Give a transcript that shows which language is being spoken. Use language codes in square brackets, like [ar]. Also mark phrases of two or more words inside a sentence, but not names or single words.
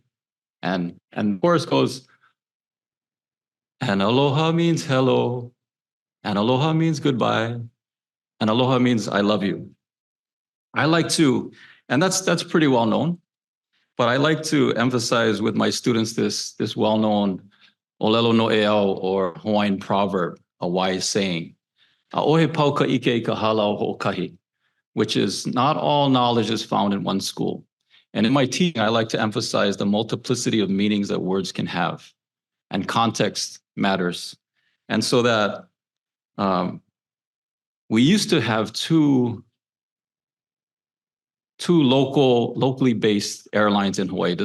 [en] And the chorus goes, and aloha means hello, and aloha means goodbye, and aloha means I love you. I like to, and that's pretty well known, but I like to emphasize with my students this well-known [haw] olelo no eau, [en] or Hawaiian proverb, a wise saying, [haw] "A'ohe pau ka ike ka halau ho'okahi," [en] which is not all knowledge is found in one school. And in my teaching, I like to emphasize the multiplicity of meanings that words can have, and context matters. And so that we used to have two locally based airlines in Hawaii.